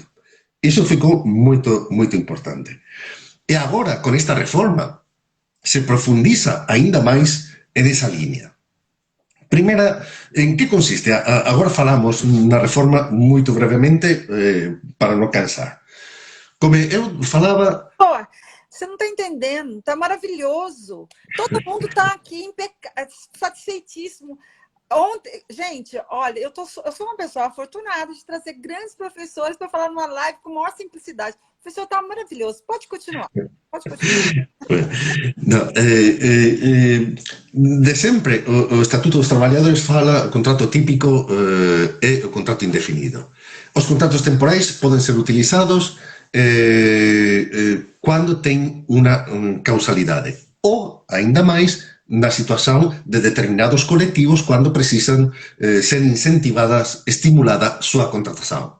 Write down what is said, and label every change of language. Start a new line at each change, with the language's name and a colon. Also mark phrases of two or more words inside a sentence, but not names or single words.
Galician: Iso ficou moito importante. E agora, con esta reforma, se profundiza aínda máis en esa línea. Primeira, en que consiste? Agora falamos na reforma moito brevemente para non cansar. Como eu falaba...
Portuguese: Pô, você não está entendendo, está maravilhoso. Todo mundo está aqui satisfeitíssimo. Ontem, gente, olha, eu sou uma pessoa afortunada de trazer grandes professores para falar numa live com maior simplicidade. O professor está maravilhoso. Pode continuar.
Galician: No, de sempre, o Estatuto dos Traballadores fala o contrato típico e o contrato indefinido. Os contratos temporais poden ser utilizados cando ten unha causalidade ou, aínda máis, na situación de determinados colectivos cando precisan ser incentivadas, estimulada súa contratación.